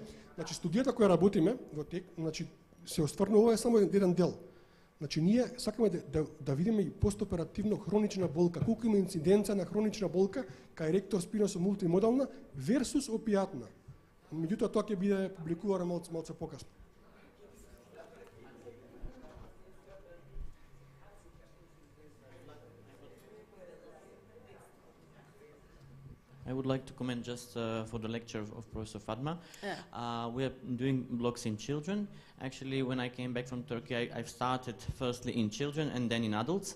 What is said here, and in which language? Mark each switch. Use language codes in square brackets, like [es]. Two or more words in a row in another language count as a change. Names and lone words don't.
[mk] Значи студијата која работиме во тек, значи се остварно ова е само еден дел. Значи ние сакаме да видиме и постоперативно хронична болка, колку има инциденца на хронична болка кај еректор спиносо мултимодална версус опијатна. Меѓутоа тоа ќе биде публикувано малце покасно. [en] I would like to comment just for the lecture of Professor Fatma. We are doing blocks in children. Actually, when I came back from Turkey, I've started firstly in children and then in adults.